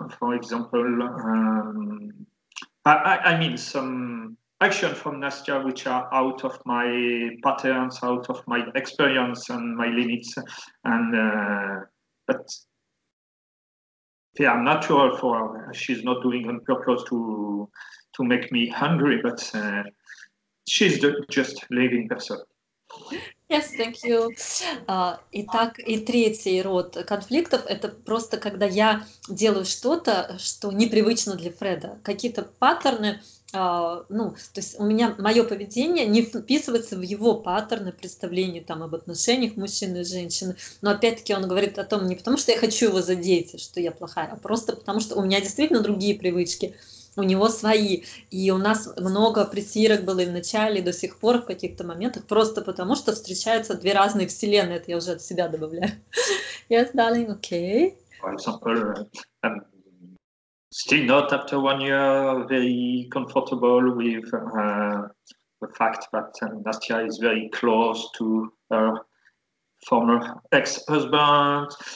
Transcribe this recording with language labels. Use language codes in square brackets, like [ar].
[en] For example, I mean some action from Nastya which are out of my patterns, out of my experience and my limits, and but they are natural for her. She's not doing on purpose to make me hungry, but she's just living person. Yes, thank you. [ru] Итак, и третий род конфликтов – это просто когда я делаю что-то, что непривычно для Фреда. Какие-то паттерны, ну, то есть у меня мое поведение не вписывается в его паттерны представления там об отношениях мужчины и женщины. Но опять-таки он говорит о том не потому, что я хочу его задеть, что я плохая, а просто потому, что у меня действительно другие привычки. У него свои. И у нас много притирок было и в начале, и до сих пор в каких-то моментах, просто потому что встречаются две разные вселенные. Это я уже от себя добавляю. [en] Yes, darling, okay. For example, I'm still not after 1 year very comfortable with the fact that Nastya is very close to her former ex-husband.